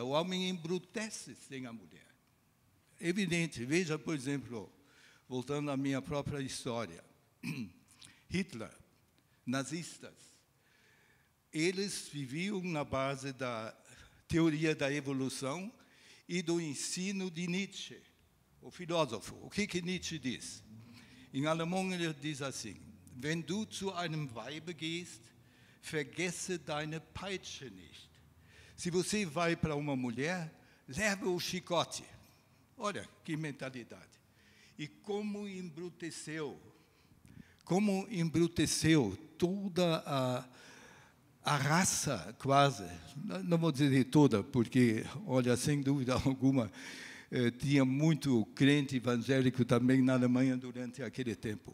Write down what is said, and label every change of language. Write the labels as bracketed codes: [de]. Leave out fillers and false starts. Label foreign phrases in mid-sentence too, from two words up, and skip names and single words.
[pt] O homem embrutece sem a mulher. Evidente, veja, por exemplo, voltando à minha própria história, Hitler, nazistas, eles viviam na base da teoria da evolução e do ensino de Nietzsche, o filósofo. O que Nietzsche diz? Em alemão ele diz assim: [de] Wenn du zu einem Weibe gehst, vergesse deine Peitsche nicht. [pt] Se você vai para uma mulher, leva o chicote. Olha que mentalidade. E como embruteceu toda a raça, quase, não vou dizer toda, porque, olha, sem dúvida alguma, tinha muito crente evangélico também na Alemanha durante aquele tempo.